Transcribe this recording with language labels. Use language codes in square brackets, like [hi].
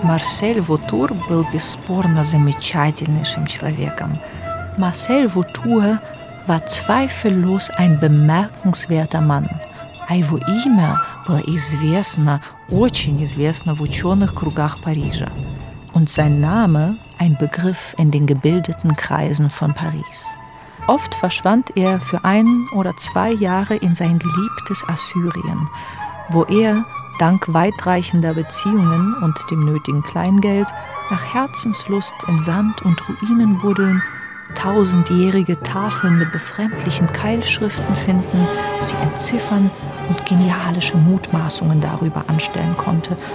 [ru] Marcel Vautour был бесспорно замечательнейшим человеком. [de] Marcel Vautour war zweifellos ein bemerkenswerter Mann. [ru] А его имя было известно, очень известно в ученых кругах Парижа. [de] Und sein Name ein Begriff in den gebildeten Kreisen von Paris. Oft verschwand er für ein oder zwei Jahre in sein geliebtes Assyrien, wo er, dank weitreichender Beziehungen und dem nötigen Kleingeld, nach Herzenslust in Sand und Ruinen buddeln, tausendjährige Tafeln mit befremdlichen Keilschriften finden, sie entziffern und genialische Mutmaßungen darüber anstellen konnte.